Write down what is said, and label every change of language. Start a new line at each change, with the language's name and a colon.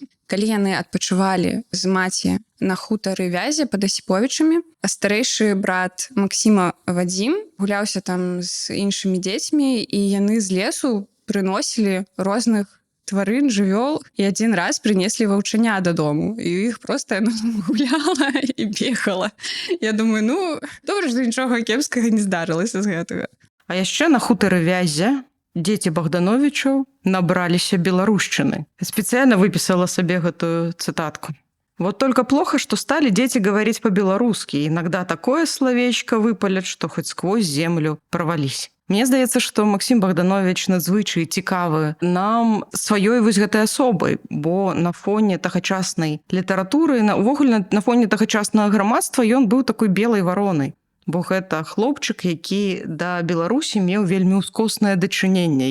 Belarusian: Калі яны адпачывалі з маці на хутары Вязі пад Асіповічамі, старэйшы брат Максіма Вадзім гуляўся там з іншымі дзецьмі, і яны з лесу прыносілі розных тварын, жывёл, і адзін раз прынеслі ваўчаня дадому, і іх проста гуляла і бегала. Я думаю, ну, добра, што нічога кепскага не здарылася з гэтага. А яшчэ на хутары Вязя дзеці Богдановичаў набраліся беларушчыны. Спецыяльна выпісала сабе гэтую цытатку.
Russian: Вот только плохо, что стали дети говорить по-белорусски. Иногда такое словечко выпалят, что хоть сквозь землю провались.
Belarusian: Мне здаецца, што Максім Богданович надзвычай цікавы нам сваёй вось гэтай асобай, бо на фоне тагачаснай літаратуры, увогуле на фоне тагачаснага грамадства ён быў такой белай варонай. Бо гэта хлопчык, які да Беларусі меў вельмі ўскоснае дачыненне.